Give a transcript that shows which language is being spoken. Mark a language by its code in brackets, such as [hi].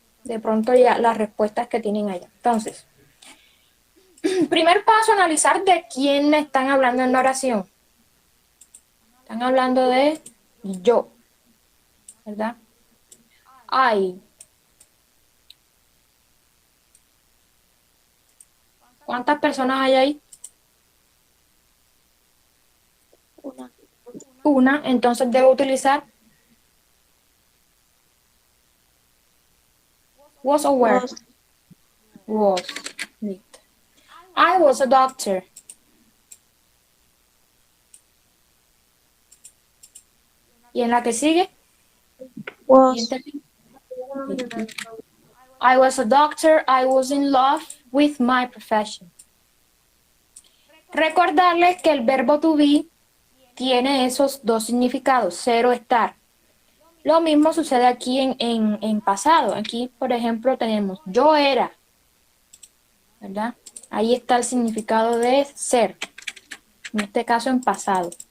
[es] De pronto ya las respuestas que tienen allá. Entonces, primer paso, analizar de quién están hablando en la oración. Están hablando de yo, ¿verdad? I. ¿Cuántas personas hay ahí? Una, entonces debo utilizar was o were. [en] Was. Listo. I was a doctor. [es] ¿Y en la que sigue? [en] Was. I was a doctor. I was in love with my profession. [es] Recordarles que el verbo to be tiene esos dos significados, ser o estar. Lo mismo sucede aquí en pasado. Aquí, por ejemplo, tenemos yo era, ¿verdad? Ahí está el significado de ser, en este caso en pasado.